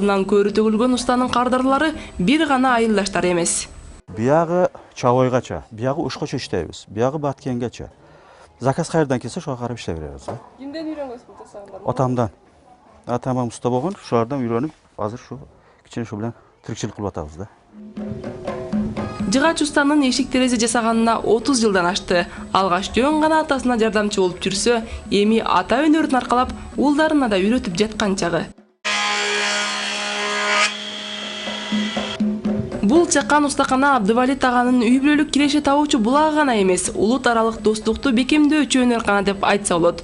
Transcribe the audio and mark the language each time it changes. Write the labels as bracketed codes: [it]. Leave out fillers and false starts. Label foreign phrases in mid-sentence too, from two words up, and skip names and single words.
[ky] Колунан көрү төгүлгөн устанын кардарлары бир гана айылдаштар эмес. [uz] buyog'i Chavoygacha, buyog'i O'shgacha ishlaymiz. Buyog'i Batkengacha. Zakaz qayerdan kelsa, shuga qarab ishlayveramiz. Kimdan o'rgangansiz bu tasavvurlarni? Otamdan. Atam ham usta bo'lgan, shulardan o'rganib, hozir shu kichkina shu bilan tirikchilik qilib o'tamiz-da. [ky] Жыгач устанын эшик терезе жасаганына 30 жылдан ашты. Алгаш жөн гана атасына жардамчы болуп жүрсө, эми ата өнөрүн аркалап, уулдарына да үйрөтүп жаткан чагы. Бул чакан устакана Абдывалит аганын үй бүлөлүк киреше табуучу булагы гана эмес, улут аралык достукту бекемдөөчү өнөркана деп айтса болот.